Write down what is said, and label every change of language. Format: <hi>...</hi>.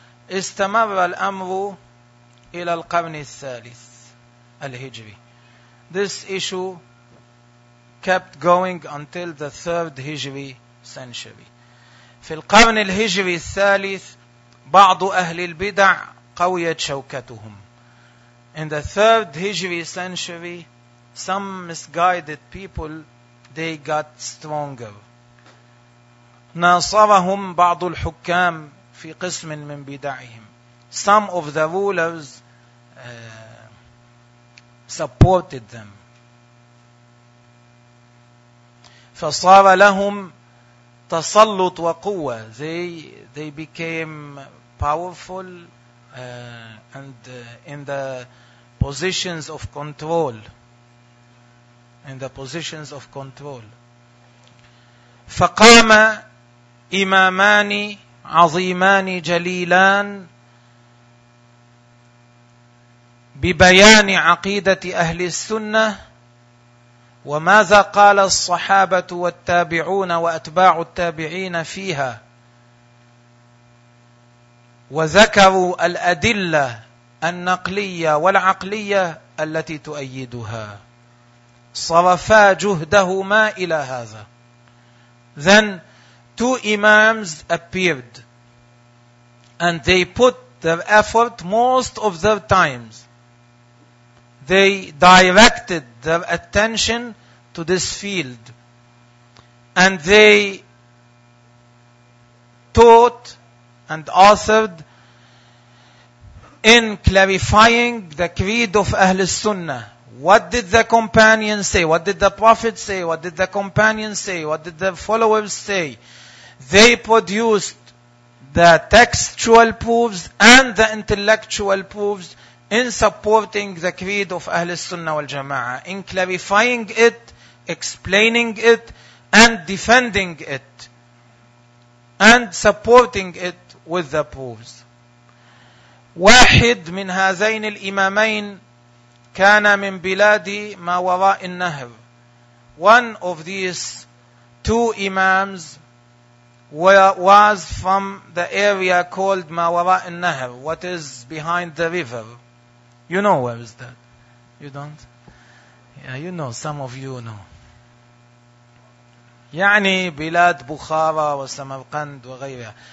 <ar>استمر الأمر إلى القرن الثالث الهجري.</ar> <en>This issue kept going until the third Hijri century.</en> <ar>في القرن الهجري الثالث بعض أهل البدع قويت شوكتهم.</ar> <en>In the third Hijri century, some misguided people, they got stronger.</en> <ar>ناصرهم بعض الحكام في قسم من بدعهم.</ar> <en>Some of the rulers supported them.</en> <ar>فصار لهم تسلط وقوة.</ar> <en>They became powerful and in the positions of control. In the positions of control.</en> <ar>فقام إمامان عظيمان جليلان ببيان عقيدة أهل السنة. وماذا قال الصحابة والتابعون وأتباع التابعين فيها؟ وذكروا الأدلة النقلية والعقلية التي تؤيدها. صرفا جهدهما إلى هذا.</ar> <en>Then two imams appeared and they put their effort most of their times. They directed their attention to this field and they taught and authored in clarifying the creed of Ahl Sunnah. What did the companions say? What did the Prophet say? What did the companions say? What did the followers say? They produced the textual proofs and the intellectual proofs in supporting the creed of Ahl Sunnah wal Jama'ah, in clarifying it, explaining it, and defending it, and supporting it with the proofs.</en> <ar>واحد من هذين الإمامين كان من بلادي ما وراء النهر.</ar> <en>One of these two imams was from the area called ما وراء النهر, what is behind the river. You know where is that? You don't? Yeah, you know, some of you know.</en> <ar>يعني بلاد بخارى وسمرقند وغيرها.</ar>